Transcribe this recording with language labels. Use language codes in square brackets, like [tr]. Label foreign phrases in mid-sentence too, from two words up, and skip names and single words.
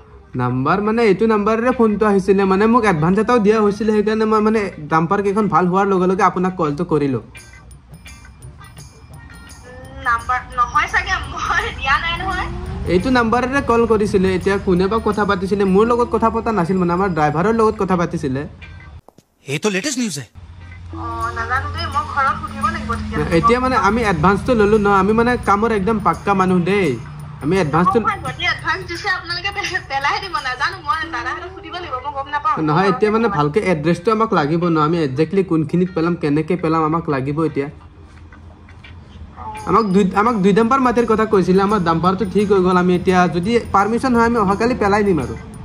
[as] নাম্বাৰ মানে এইটো নাম্বাৰেৰে ফোনটো আহিছিলে মানে মোক এডভান্স এটাও দিয়া হৈছিলে সেইকাৰণে মই মানে ডাম্পাৰ কেইখন ভাল হোৱাৰ লগে লগে আপোনাক কলটো কৰিলোঁ নাম্বাৰ নহয় চাগে মই দিয়া নাই নহয় এইটো নাম্বাৰেৰে কল কৰিছিলে এতিয়া কোনে বা কথা পাতিছিলে মোৰ লগত কথা পতা নাছিল মানে আমাৰ ড্ৰাইভাৰৰ লগত কথা পাতিছিলে [hi] ये तो लेटेस्ट न्यूज़ है [as] নাজানো দেই মই ঘৰত সুধিব লাগিব এতিয়া মানে আমি এডভান্সটো ল'লোঁ ন আমি মানে কামৰ একদম পাক্কা মানুহ দেই আমি এডভান্সটো এডভান্স দিছে আপোনালোকে পেলাই দিব নাজানো মই দাদাহঁতক সুধিব লাগিব মই গম নাপাওঁ নহয় এতিয়া মানে ভালকৈ এড্ৰেছটো আমাক লাগিব ন আমি একজেক্টলি কোনখিনিত পেলাম কেনেকৈ পেলাম আমাক লাগিব এতিয়া আমাক 2 ডাম্পাৰ মাটিৰ কথা কৈছিলে আমাৰ ডাম্পাৰটো ঠিক হৈ গ'ল আমি এতিয়া যদি পাৰ্মিশ্যন হয় আমি অহাকালি পেলাই দিম আৰু